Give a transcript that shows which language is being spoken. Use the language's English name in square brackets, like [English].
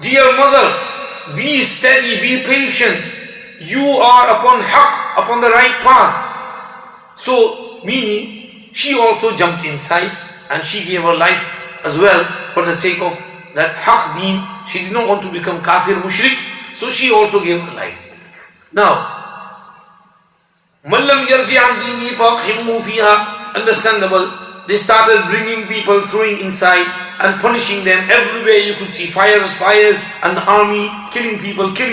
[English] Dear mother, be steady, be patient. You are upon haqq, upon the right path. So, meaning, she also jumped inside and she gave her life as well for the sake of that haqq deen. She did not want to become kafir mushrik, so she also gave her life. [Arabic] Now, مَنْ لَمْ يَرْجِعْ عَنْ دِينِهِ فَأَقْحِمُهُ فِيهَا. [English] Understandable. They started bringing people, throwing inside and punishing them. Everywhere you could see fires, and the army killing people.